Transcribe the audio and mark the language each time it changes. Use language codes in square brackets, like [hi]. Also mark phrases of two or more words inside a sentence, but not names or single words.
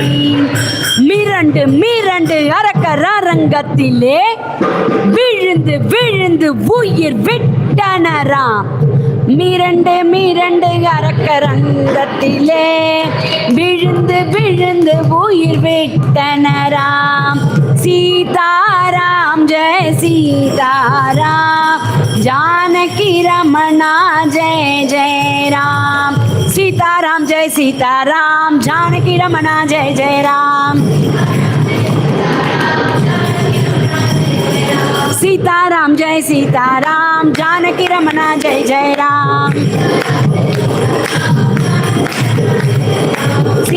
[ta] மிரண்டு மிரண்டு அரக்கர் அரங்கத்திலே விழுந்து விழுந்து உயிர் விட்டனராம். மிரண்டு மிரண்டு அரக்கரங்கத்திலே விழுந்து விழுந்து உயிர் விட்டனராம். [hi] सीताराम जय सीताराम, जानकी रमणा जय जय राम। सीताराम जय सीताराम, जानकी रमणा जय जय राम। सीताराम जय सीताराम, जानकी रमणा जय जय राम।